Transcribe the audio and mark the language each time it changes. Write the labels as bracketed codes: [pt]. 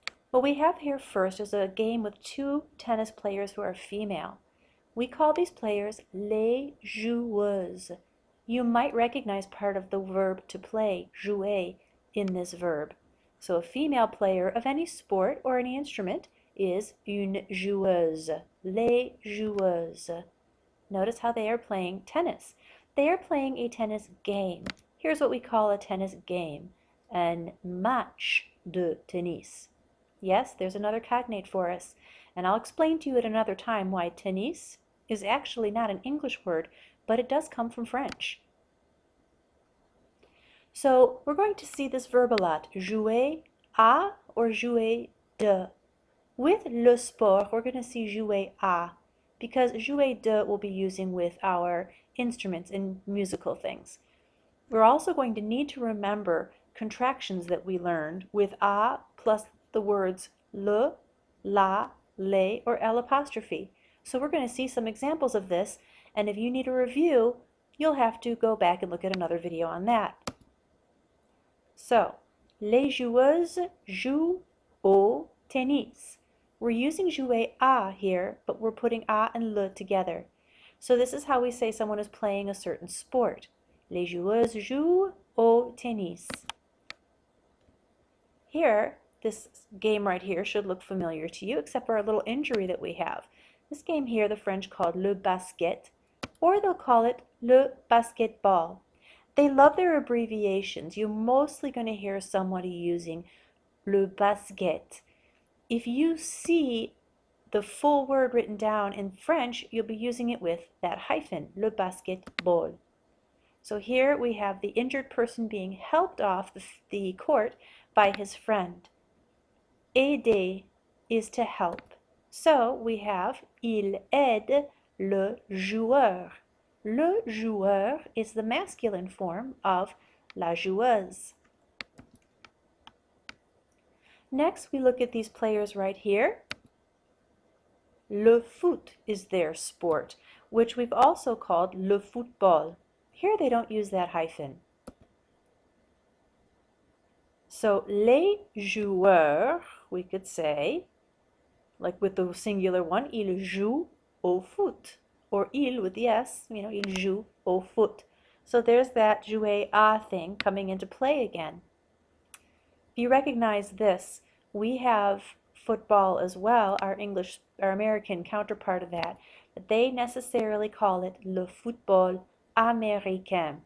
[en] What we have here first is a game with two tennis players who are female. We call these players les joueuses. You might recognize part of the verb to play, jouer, in this verb. So a female player of any sport or any instrument is une joueuse, les joueuses. Notice how they are playing tennis. They are playing a tennis game. Here's what we call a tennis game, un match de tennis. Yes, there's another cognate for us, and I'll explain to you at another time why tennis is actually not an English word, but it does come from French. So we're going to see this verb a lot, jouer à or jouer de. With le sport, we're going to see jouer à, because jouer de we'll be using with our instruments and musical things. We're also going to need to remember contractions that we learned with a plus the words le, la, les, or L apostrophe. So we're going to see some examples of this, and if you need a review, you'll have to go back and look at another video on that. [fr] So, les joueuses jouent au tennis. [en] We're using jouer à here, but we're putting à and le together. So this is how we say someone is playing a certain sport. [fr] Les joueuses jouent au tennis. [en] Here, this game right here should look familiar to you, except for a little injury that we have. This game here, the French called le basket, or they'll call it le basketball. They love their abbreviations. You're mostly going to hear somebody using le basket. If you see the full word written down in French, you'll be using it with that hyphen, le basketball. So here we have the injured person being helped off the court by his friend. Aider is to help. So we have [fr] il aide le joueur. [en] Le joueur is the masculine form of la joueuse. Next, we look at these players right here. Le foot is their sport, which we've also called le football. Here they don't use that hyphen. So, les joueurs, we could say, like with the singular one, [fr] ils jouent au foot. Or il [en] with the S, [fr] ils jouent au foot. [en] So there's that jouer à thing coming into play again. If you recognize this, we have football as well, our American counterpart of that, but they necessarily call it le football américain.